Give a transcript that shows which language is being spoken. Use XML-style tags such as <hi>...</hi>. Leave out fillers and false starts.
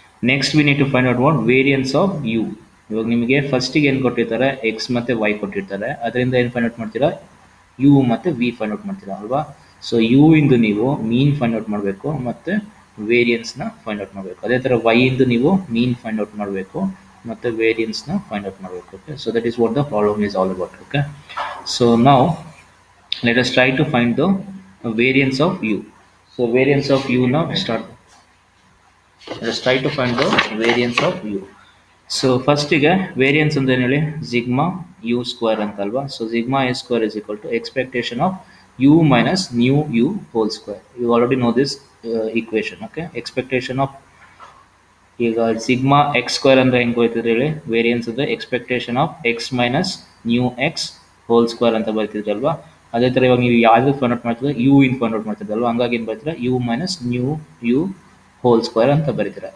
<en>Next we need to find out what variance of you.</en> <kn>ಇವಾಗ ನಿಮಗೆ ಫಸ್ಟಿಗೆ ಏನು ಕೊಟ್ಟಿರ್ತಾರೆ, ಎಕ್ಸ್ ಮತ್ತು ವೈ ಕೊಟ್ಟಿರ್ತಾರೆ. ಅದರಿಂದ ಏನು ಫೈಂಡ್ ಔಟ್ ಮಾಡ್ತೀರಾ, ಯು ಮತ್ತು ವಿ ಫೈಂಡ್ ಔಟ್ ಮಾಡ್ತೀರಾ ಅಲ್ವಾ? ಸೊ ಯು ಇಂದು ನೀವು ಮೀನ್ ಫೈಂಡ್ ಔಟ್ ಮಾಡಬೇಕು ಮತ್ತು ವೇರಿಯನ್ಸ್ನ ಫೈಂಡ್ ಔಟ್ ಮಾಡಬೇಕು. ಅದೇ ಥರ ವೈ ಇಂದು ನೀವು ಮೀನ್ ಫೈಂಡ್ ಔಟ್ ಮಾಡಬೇಕು ಮತ್ತು ವೇರಿಯನ್ಸ್ನ ಫೈಂಡ್ ಔಟ್ ಮಾಡಬೇಕು.</kn> <en>Okay, so that is what the problem is all about. Okay, so</en> <kn>ನಾವು</kn> <en>let us try to find the variance of u. So variance of u now start. Let us try to find the variance of u.</en> <kn>So first ಗೆ variance ಅಂದ್ರೆ ಏನು ಹೇಳಿ, sigma u square ಅಂತಲ್ವಾ.</kn> <en>So sigma u square is equal to expectation of u minus nu u whole square. You already know this equation. Okay, expectation of,</en> <kn>ಈಗ sigma X square ಅಂದರೆ ಹೆಂಗೆ ಹೋಯ್ತಿದ್ರೆ ಹೇಳಿ, variance ಅಂದರೆ expectation of X minus new X whole square ಅಂತ ಬರ್ತಿದ್ರಲ್ವಾ. ಅದೇ ಥರ ಇವಾಗ ನೀವು ಯಾವ್ದು ಫೈಂಡ್ ಔಟ್ ಮಾಡ್ತಿದ್ರೆ ಯು ಇನ್ ಫೈಂಡ್ ಔಟ್ ಮಾಡ್ತಿದ್ದಲ್ವ, ಹಂಗಾಗಿ ಏನು ಬರ್ತೀರಾ, you minus new you whole square ಅಂತ ಬರೀತೀರಾ.</kn>